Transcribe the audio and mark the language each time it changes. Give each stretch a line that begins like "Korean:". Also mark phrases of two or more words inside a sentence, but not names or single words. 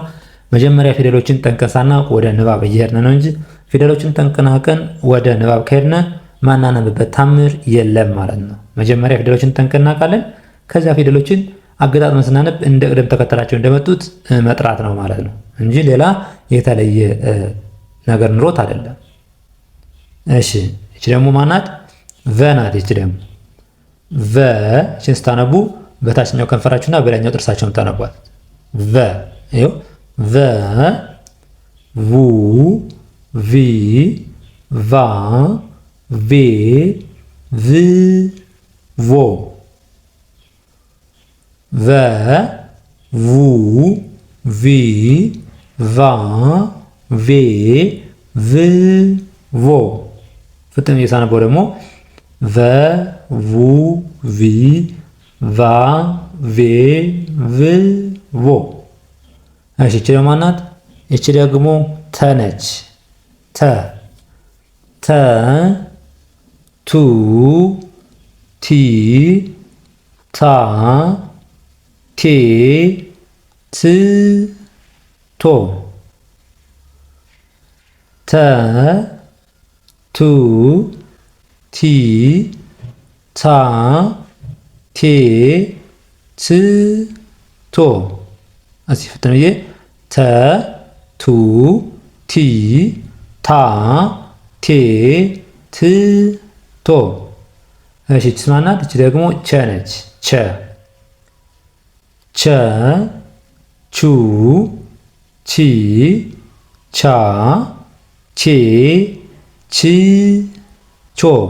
Amharic: መጀመሪያ ፊደሎችን ጠንቀሳና ወደ ንባብ እየሄድን ነው እንጂ ፊደሎችን ጠንቅናቀን ወደ ንባብ ከሄድን ማናነብበት ታምር የለም ማለት ነው። መጀመሪያ ፊደሎችን ጠንቅናቃለን። ከዚያ ፊደሎችን አገጣጥመን ስናነብ እንደ ቅደም ተከተላቸው እንደመጡት መጥራት ነው ማለት ነው እንጂ ሌላ የተለየ ነገር ኑሮት አይደለም። እሺ እቺ ደግሞ ማናት? ቨ ናት። እቺ ደግሞ ቨ እቺን ስታነቡ በታችኛው ከንፈራችሁና በላይኛው ጥርሳችሁን ታነቧት። ቨ ይኸው ቨ ቡ ቪ ቫ ቬ ቭ ቮ ቨ ቡ ቪ ቫ ቬ ቭ ቮ። ፍጥን እየሳነበው ደግሞ ቨ ቡ ቪ ቫ ቬ ቭ ቮ። እሺ እቺ ደግሞ ማናት? እቺ ደግሞ ተ ነች። ተ ተ ቱ ቲ ታ ቴ ት ቶ ተ ቱ ቲ ታ ቴ ት ቶ። እስኪ ፍጥን ብዬ ተ ቱ ቲ ታ ቴ ት ቶ። እሺ እቺ ማናት? እቺ ደግሞ ቸ ነች። ቸ ቸ ቹ ቺ ቻ ቼ ቺ ቾ